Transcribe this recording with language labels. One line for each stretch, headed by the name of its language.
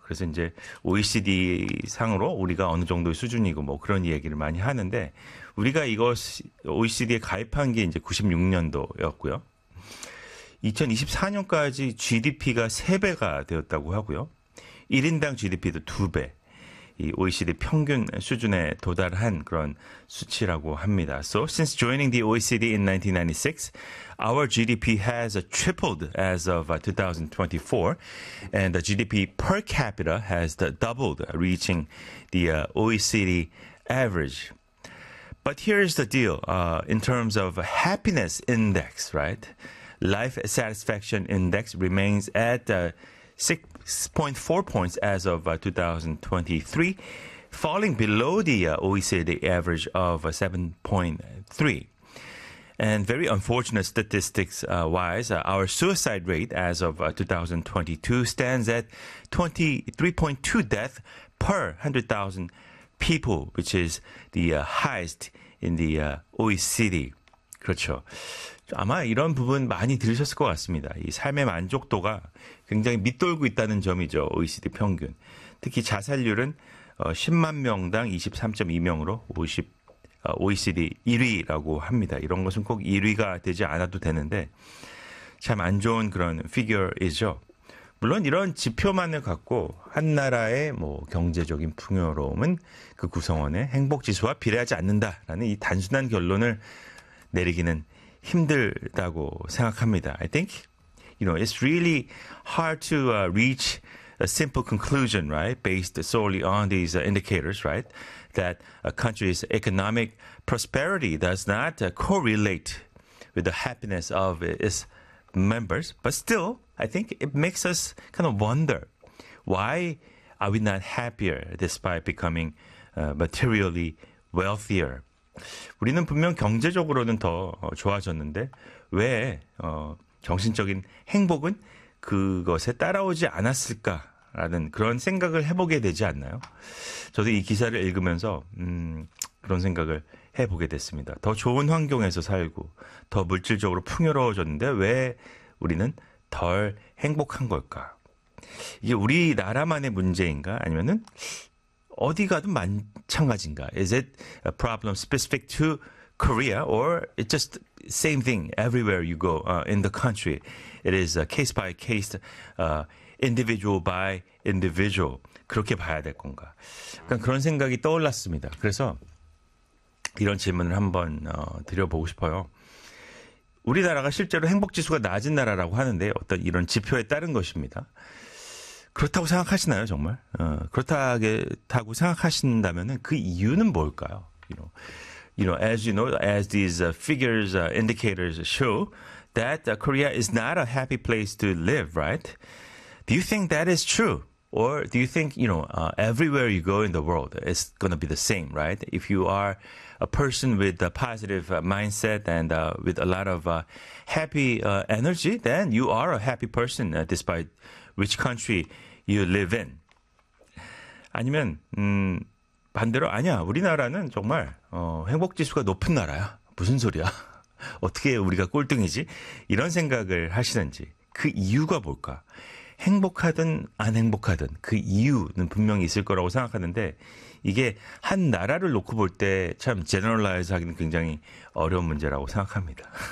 Korean: 그래서 이제 OECD 상으로 우리가 어느 정도의 수준이고 뭐 그런 얘기를 많이 하는데 우리가 이것이 OECD에 가입한 게 이제 96년도였고요. 2024년까지 GDP가 3배가 되었다고 하고요. 1인당 GDP도 2배. 이 OECD 평균 수준에 도달한 그런 수치라고 합니다.
English: So since joining the OECD in 1996, our GDP has tripled as of 2024, and the GDP per capita has doubled, reaching the OECD average. But here's the deal, in terms of happiness index, right? Life satisfaction index remains at 6.4 points as of 2023, falling below the OECD average of 7.3. And very unfortunate statistics wise, our suicide rate as of 2022 stands at 23.2 deaths per 100,000 people, which is the highest in the OECD.
Korean: 그렇죠. 아마 이런 부분 많이 들으셨을 것 같습니다. 이 삶의 만족도가 굉장히 밑돌고 있다는 점이죠. OECD 평균. 특히 자살률은 10만 명당 23.2명으로 OECD 1위라고 합니다. 이런 것은 꼭 1위가 되지 않아도 되는데 참안 좋은 그런 figure이죠. 물론 이런 지표만을 갖고 한 나라의 뭐 경제적인 풍요로움은 그 구성원의 행복지수와 비례하지 않는다라는 이 단순한 결론을 내리기는 힘들다고 생각합니다.
English: I think, it's really hard to reach a simple conclusion, right? Based solely on these indicators, right? That a country's economic prosperity does not correlate with the happiness of its members. But still, I think it makes us kind of wonder, why are we not happier despite becoming materially wealthier?
Korean: 우리는 분명 경제적으로는 더 좋아졌는데, 왜, 정신적인 행복은 그것에 따라오지 않았을까라는 그런 생각을 해보게 되지 않나요? 저도 이 기사를 읽으면서, 그런 생각을 해보게 됐습니다. 더 좋은 환경에서 살고, 더 물질적으로 풍요로워졌는데, 왜 우리는 덜 행복한 걸까? 이게 우리나라만의 문제인가? 아니면은, 어디 가든 마찬가지인가?
English: Is it a problem specific to Korea or it's just same thing everywhere you go in the country? It is a case by case, individual by individual.
Korean: 그렇게 봐야 될 건가? 약간 그런 생각이 떠올랐습니다. 그래서 이런 질문을 한번 드려보고 싶어요. 우리나라가 실제로 행복지수가 낮은 나라라고 하는데 어떤 이런 지표에 따른 것입니다. 그렇다고 생각하시나요, 정말? 그렇다고 생각하신다면 그 이유는 뭘까요?
English: As you know, as these figures, indicators show that Korea is not a happy place to live, right? Do you think that is true? Or do you think, everywhere you go in the world, it's going to be the same, right? If you are a person with a positive mindset and with a lot of happy energy, then you are a happy person despite which country You live in.
Korean: 아니면 반대로 아니야. 우리나라는 정말 행복지수가 높은 나라야. 무슨 소리야? 어떻게 우리가 꼴등이지? 이런 생각을 하시는지 그 이유가 뭘까? 행복하든 안 행복하든 그 이유는 분명히 있을 거라고 생각하는데 이게 한 나라를 놓고 볼때참 제너럴라이즈 하기는 굉장히 어려운 문제라고 생각합니다.